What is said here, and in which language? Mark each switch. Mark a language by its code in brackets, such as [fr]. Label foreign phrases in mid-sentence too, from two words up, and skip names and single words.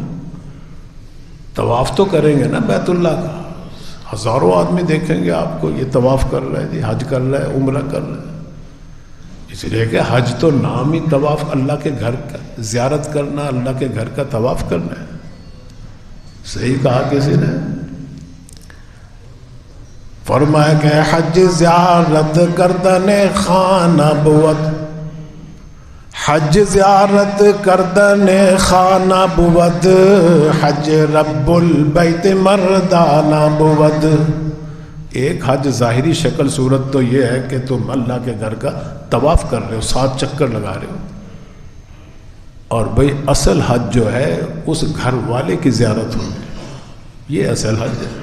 [ur] طواف تو کریں گے نا بیت اللہ کا، ہزاروں آدمی دیکھیں گے آپ کو، یہ طواف کر رہے ہیں، حج کر رہے ہیں، عمرہ کر رہے ہیں۔ اس لیے کہ حج تو نام ہی طواف، اللہ کے گھر کا زیارت کرنا، اللہ کے گھر کا طواف کرنا ہے۔ صحیح کہا کسی نے، فرمایا کہ [fa] حج زیارت کردن خانہ بود، حج زیارت کردن خانہ بود، حج رب البیت مردانہ بود۔ [ur] ایک حج ظاہری شکل صورت تو یہ ہے کہ تم اللہ کے گھر کا طواف کر رہے ہو، 7 چکر لگا رہے ہو، اور بھئی اصل حج جو ہے اس گھر والے کی زیارت ہوگی، یہ اصل حج ہے۔